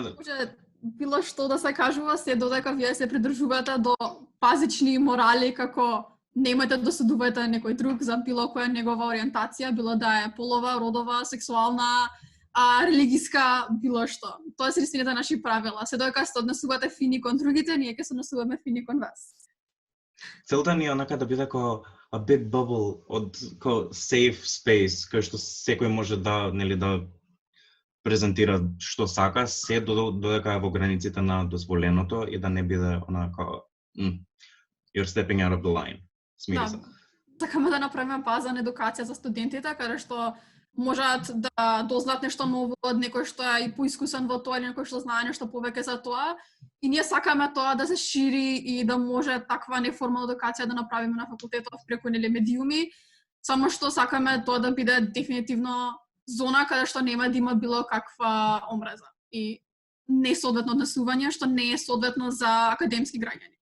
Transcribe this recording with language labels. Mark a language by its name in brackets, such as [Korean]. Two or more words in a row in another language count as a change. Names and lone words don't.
[Macedonian] може било што да се кажува, се додека вие се придржувате до базични морали, како немате да судувате некој друг за било која негова ориентација, било да е полова, родова, сексуална, религиска, било што. Тоа се единствените наши правила. Се додека се однесувате фини кон другите, ние ќе се однесуваме фини кон вас. Целта ни е онака да биде како [English] a big bubble [Macedonian] од [English] safe space, [Macedonian] кај што секој може да презентира што сака, се додека е во границите на дозволеното и да не биде онака [English] you're stepping out of the line. [Macedonian] Смири се. Сакаме да направиме база на едукација за студентите, каде што можат да дознаат нешто ново од некој што е и поискусен во тоа или некој што знае нешто повеќе за тоа. И ние сакаме тоа да се шири и да може таква неформална едукација да направиме на факултетот преку медиуми, само што сакаме тоа да биде дефинитивно зона каде што нема да има било каква омраза и несоодветно однесување, што не е соодветно за академски граѓани.